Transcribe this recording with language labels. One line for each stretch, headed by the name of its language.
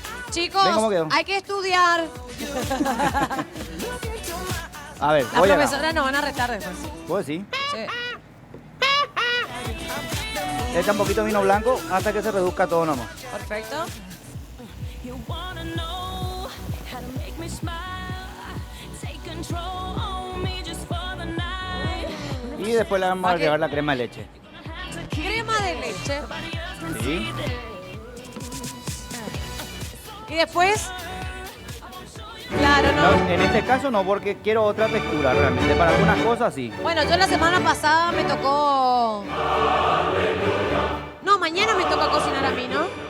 Spanish: Chicos, Ven, ¿cómo quedó? hay que estudiar. A ver, Las voy acá. profesoras nos van a retar después. ¿Puedo decir? Sí. Echa un poquito de vino blanco hasta que se reduzca todo nomás. Perfecto.
English: You wanna know how to make me smile. Take control on me just for the night.
Spanish: Y después le vamos a agregar la crema de leche. Crema de leche. Sí. Y después. Claro, no. No, en este caso no, porque quiero otra textura realmente. Para algunas cosas sí. Bueno, yo la semana pasada me tocó. No, mañana me toca cocinar a mí, ¿no?